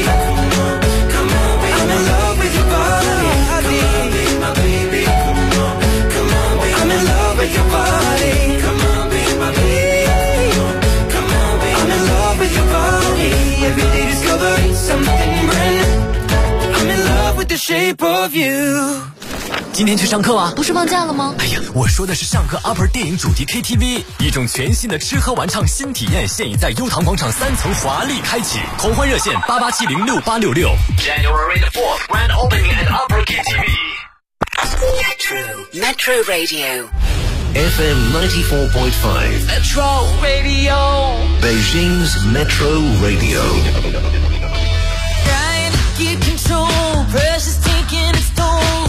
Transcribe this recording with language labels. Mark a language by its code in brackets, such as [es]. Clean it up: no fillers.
[en] Come on, come on, be my baby. I'm in love with your body. Come on, be my baby. Come on, come on, be my baby. I'm in love with your body. Come on, be my baby. Come on, be my baby. I'm in love with your body. Every day discovering something brand new. I'm in love with the shape of you. [zh] 今天去上课啊？不是放假了吗？哎呀，我说的是上课 upper 电影主题 KTV， 一种全新的吃喝玩唱新体验，现已在优唐广场三层华丽开启。狂欢热线88706866。 [en] January the 4th grand opening at upper KTV. Metro Radio FM 94.5 Metro Radio Beijing's Metro Radio. Trying to get control, precious taking its toll.